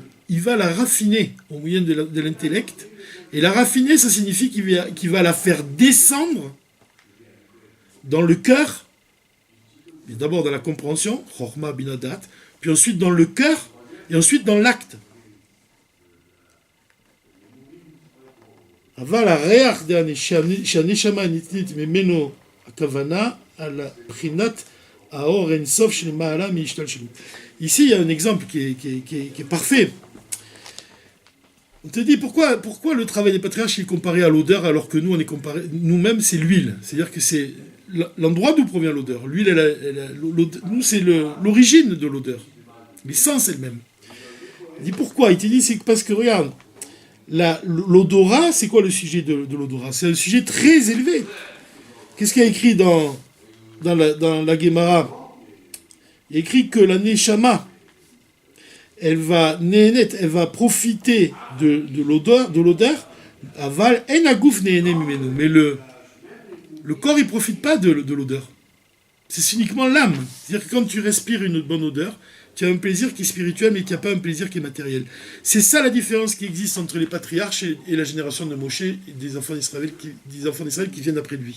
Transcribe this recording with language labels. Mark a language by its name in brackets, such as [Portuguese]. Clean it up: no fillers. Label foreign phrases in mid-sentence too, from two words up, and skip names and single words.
[French] Il va la raffiner au moyen de l'intellect. Et la raffiner, ça signifie qu'il va la faire descendre dans le cœur Et d'abord dans la compréhension, [Hebrew] חכמה בינה דעת, [French] puis ensuite dans le cœur, et ensuite dans l'acte. [Hebrew] אבל הריח שהנשמה נתנית ממנו הכוונה על בחינת האור אינסוף שלמעלה מהשתלשלות. [French] Ici, il y a un exemple qui est parfait. On te dit pourquoi le travail des patriarches est comparé à l'odeur alors que nous, on est comparé, nous-mêmes, c'est l'huile. C'est-à-dire que c'est l'endroit d'où provient l'odeur. L'huile, nous, c'est l'origine de l'odeur. L'essence elle-même. Il dit pourquoi? Il te dit c'est parce que, regarde, l'odorat, c'est quoi le sujet de l'odorat? C'est un sujet très élevé. Qu'est-ce qu'il y a écrit dans la Gemara? Il y a écrit que la Neshama, elle va profiter de l'odeur, [Hebrew] אבל אין הגוף נהנה ממנו. [French] Mais le corps, il ne profite pas de l'odeur. C'est uniquement l'âme. C'est-à-dire que quand tu respires une bonne odeur, tu as un plaisir qui est spirituel, mais tu n'as pas un plaisir qui est matériel. C'est ça la différence qui existe entre les patriarches et la génération de Moshe et des enfants d'Israël qui viennent après lui.